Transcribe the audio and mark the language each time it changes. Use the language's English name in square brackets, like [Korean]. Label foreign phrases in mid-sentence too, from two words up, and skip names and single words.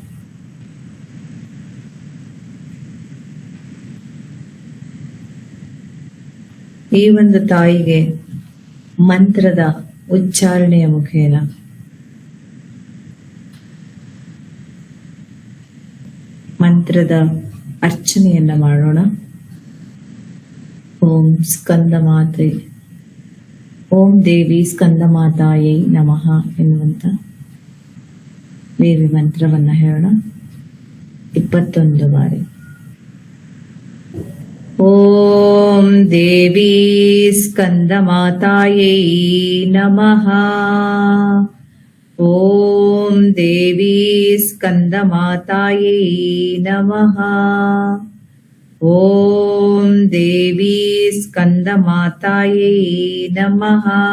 [Kannada] ಈ ಒಂದು ತಾಯಿಗೆ ಮಂತ್ರದ ಉಚ್ಚಾರಣೆಯ ಮುಖೇನ ಮಂತ್ರದ ಅರ್ಚನೆಯನ್ನ ಮಾಡೋಣ. [Sanskrit] ಓಂ ಸ್ಕಂದ ಮಾತೆ, ಓಂ ದೇವಿ ಸ್ಕಂದ ಮಾತಾಯೈ ನಮಃ [Kannada] ಎನ್ನುವಂತ ದೇವಿ ಮಂತ್ರವನ್ನ ಹೇಳೋಣ 21 ಬಾರಿ. [Sanskrit] ಓಂ ದೇವಿ ಸ್ಕಂದ ಮಾತಾಯೈ ನಮಃ. ಓಂ ದೇವಿ ಸ್ಕಂದಮಾತಾಯೇ ನಮಃ. ಓಂ ದೇವಿ ಸ್ಕಂದಮಾತಾಯೇ ನಮಃ.